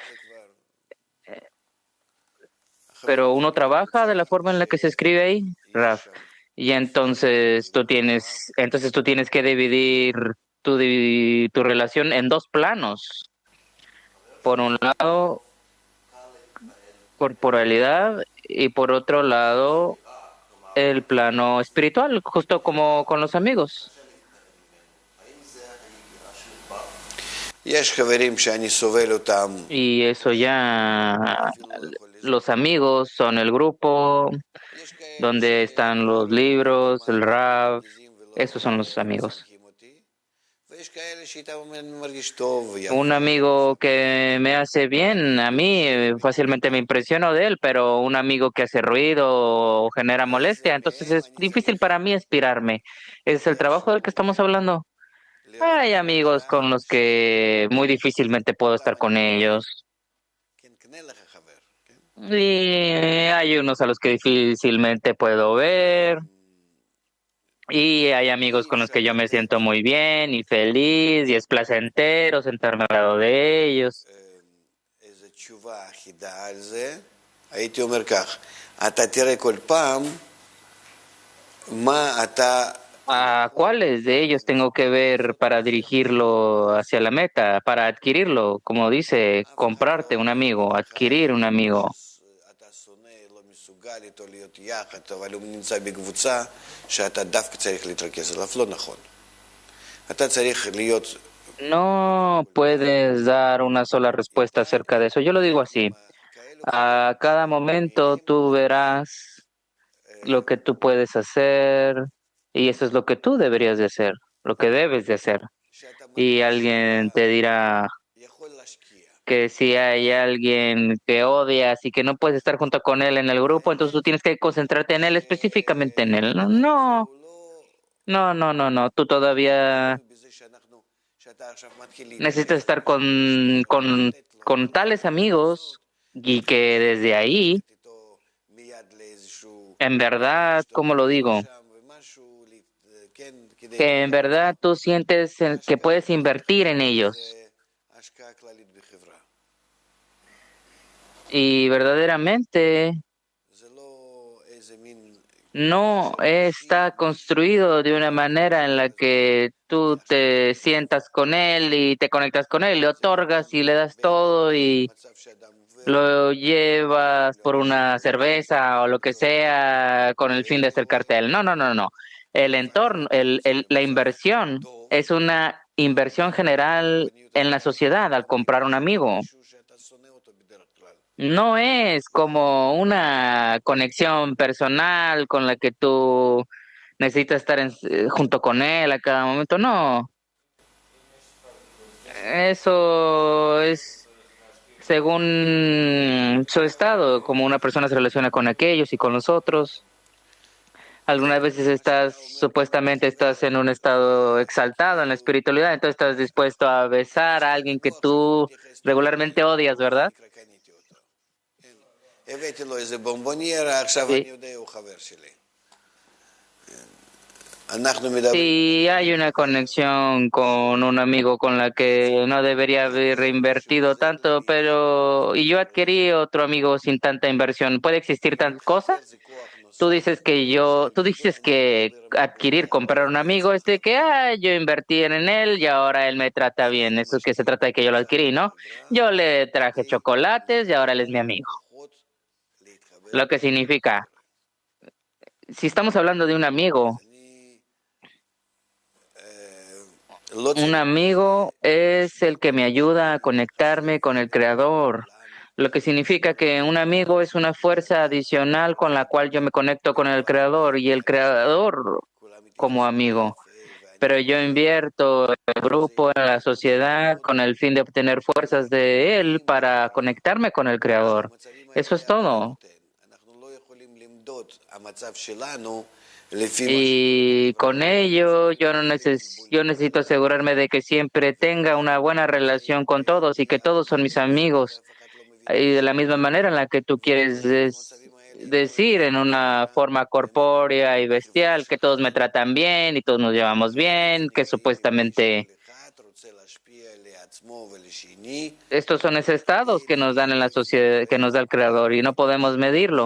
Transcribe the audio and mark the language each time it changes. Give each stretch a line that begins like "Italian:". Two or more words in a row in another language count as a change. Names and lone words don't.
Spanish: Pero uno trabaja de la forma en la que se escribe ahí, Raf, y entonces tú tienes que dividir tu relación en dos planos. Por un lado, corporalidad y por otro lado, el plano espiritual, justo como con los amigos.
Hebrew: יש חברים שאני סובל אותם,
Spanish: Y eso ya, los amigos son el grupo
Hebrew: יש כאלה
Spanish: donde están los libros, el Rav,
Hebrew: שמרגיזים ולא
Spanish: esos son los amigos.
Hebrew: מצחיקים אותי, ויש כאלה שאיתם אני מרגיש טוב ויפה.
Spanish: Un amigo que me hace bien, a mí fácilmente me impresiono de él, pero un amigo que hace ruido o genera molestia, entonces es difícil para mí inspirarme. ¿Es el trabajo del que estamos hablando? Hay amigos con los que muy difícilmente puedo estar con ellos.
Hebrew: כן, קנה לך חבר, כן?
Spanish: Y hay unos a los que difícilmente puedo ver. Y hay amigos con los que yo me siento muy bien y feliz y es placentero sentarme al lado de ellos.
Hebrew: איזו תשובה אחידה על זה, הייתי אומר כך, אתה תראה כל פעם מה אתה...
Spanish: ¿A cuáles de ellos tengo que ver para dirigirlo hacia la meta, para adquirirlo? Como dice, comprarte un amigo, adquirir un amigo.
Hebrew: אתה שונא, לא מסוגל איתו להיות יחד, אבל הוא נמצא בקבוצה שאתה דווקא צריך להתרכז עליו, לא נכון. אתה צריך להיות...
Spanish: No puedes dar una sola respuesta acerca de eso. Yo lo digo así. A cada momento tú verás lo que tú puedes hacer y eso es lo que tú deberías de hacer, lo que debes de hacer. Y alguien te dirá
Hebrew: יכול להשקיע.
Spanish: que si hay alguien que odias y que no puedes estar junto con él en el grupo, entonces tú tienes que concentrarte en él, específicamente en él. No, no, no, no, no. Tú todavía
Hebrew: בזה שאנחנו, שאתה עכשיו מתחיל
Spanish: necesitas estar con tales amigos y que desde ahí,
Hebrew: איתו מיד לאיזשהו...
Spanish: en verdad, ¿cómo lo digo?
Hebrew: שם ומשהו, כן, כדי...
Spanish: Que en verdad tú sientes que puedes invertir en ellos.
Hebrew: זה השקעה כללית בחברה.
Spanish: Y verdaderamente
Hebrew: זה לא איזה מין...
Spanish: no está construido de una manera en la que tú te sientas con él y te conectas con él, le otorgas y le das todo y
Hebrew: מצב שאדם עובר,
Spanish: lo llevas por una cerveza o lo que sea con el fin de acercarte a él. No, no, no, no. El entorno, la inversión es una inversión general en la sociedad al comprar un amigo.
Hebrew: משהו שאתה שונא אותו בדרך כלל.
Spanish: No es como una conexión personal con la que tú necesitas estar junto con él a cada momento. No. Eso es según su estado, como una persona se relaciona con aquellos y con los otros. Algunas veces supuestamente estás en un estado exaltado en la espiritualidad, entonces estás dispuesto a besar a alguien que tú regularmente odias, ¿verdad?
Hebrew: קניתי אותו. כן. הבאתי לו איזה בומבוניירה, עכשיו
Spanish: Sí.
Hebrew: אני יודע, הוא חבר שלי. אנחנו מדברים...
Spanish: Si hay una conexión con un amigo con la que no debería haber invertido tanto, pero y yo adquirí otro amigo sin tanta inversión, ¿puede existir tal cosa?
Hebrew: זה כוח נוסף.
Spanish: Tú dices que adquirir, comprar un amigo es de que yo invertí en él y ahora él me trata bien. Eso es que se trata de que yo lo adquirí, ¿no? Yo le traje chocolates y ahora él es mi amigo.
Hebrew: פחות להתחבר.
Spanish: Lo que significa, si estamos hablando de un amigo,
Hebrew: אני... לא
Spanish: un amigo es el que me ayuda a conectarme con el Creador. Lo que significa que un amigo es una fuerza adicional con la cual yo me conecto con el Creador y el Creador como amigo. Pero yo invierto en el grupo, en la sociedad, con el fin de obtener fuerzas de él para conectarme con el Creador. Eso es todo.
Hebrew: אנחנו לא יכולים למדוד המצב שלנו לפי...
Spanish: Y con ello yo necesito asegurarme de que siempre tenga una buena relación con todos y que todos son mis amigos. Y de la misma manera en la que tú quieres decir en una forma corpórea y bestial que todos me tratan bien y todos nos llevamos bien, que supuestamente estos son esos estados que nos dan en la sociedad, que nos da el Creador y no podemos medirlo.